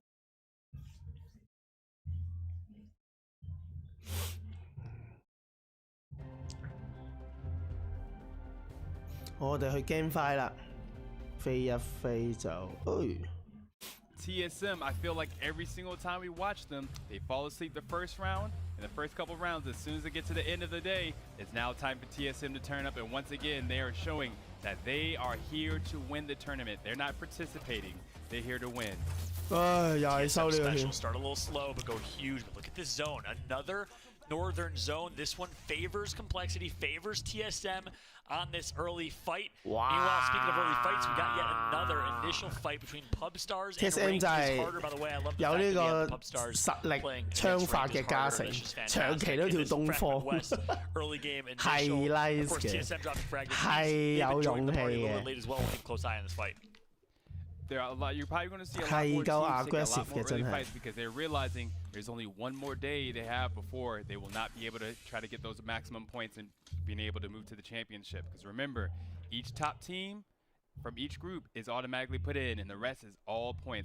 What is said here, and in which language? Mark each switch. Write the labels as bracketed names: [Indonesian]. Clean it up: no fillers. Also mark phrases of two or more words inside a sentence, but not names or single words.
[Cantonese] 我哋去 GameFi 啦，飛一飛就 [English] TSM, I feel like every single time we watch them, they fall asleep the first round, and the first couple rounds, as soon as they get to the end of the day, it's now time for TSM to turn up, and once again, they are showing that they are here to win the tournament. They're not participating, they're here to win. TSM special, start a little slow, but go huge, but look at this zone, another northern zone. This one favors complexity, favors TSM on this early fight. Wow. Meanwhile, speaking of early fights, we got yet another initial fight between Pubstars and [Cantonese] TSM 就係有呢個實力槍法嘅加成，長期都跳東方，係 nice 嘅，係有勇氣嘅。 [English] There are a lot. You're probably going to see a lot more teams take a lot more early fights because they're realizing there's only one more day they have before they will not be able to try to get those maximum points and being able to move to the championship. Because remember, each top team from each group is automatically put in, and the rest is all points.